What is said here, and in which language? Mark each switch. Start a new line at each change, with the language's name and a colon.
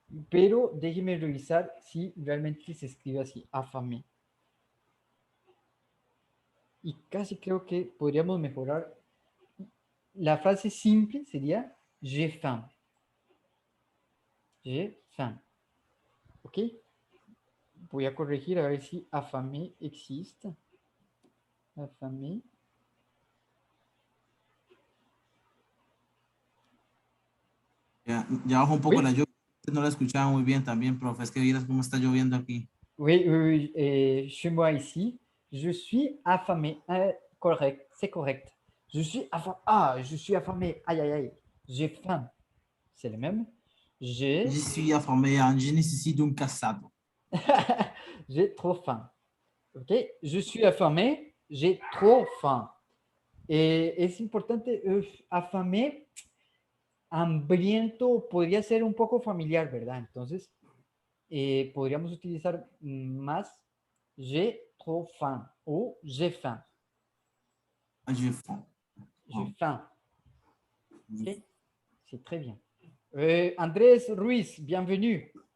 Spanish: Pero déjeme revisar si realmente se escribe así, affamé. Y casi creo que podríamos mejorar. La frase simple sería
French: j'ai faim. J'ai faim.
Spanish: ¿Ok? Voy a corregir a ver si affamé existe. Affamé. Ya bajó un poco
French: Oui,
Spanish: la lluvia. No la escuchaba muy bien también, profe. Es que vieras cómo está lloviendo aquí.
French: oui, oui, oui. Chez moi ici, je suis affamé. Correct, c'est correct. Je suis affamé. Ah, je suis affamé. Aïe, aïe, aïe. J'ai faim. C'est le même. Je suis affamé. Je nécessite un casado. J'ai trop faim. Ok. Je suis affamé. J'ai trop faim.
Spanish: Es importante, affamé, hambriento, podría ser un poco familiar, ¿verdad? Entonces, podríamos utilizar más
French: j'ai trop faim
Spanish: o
French: j'ai faim. J'ai faim. J'ai faim. Okay. C'est très bien. Andrés Ruiz, bienvenue.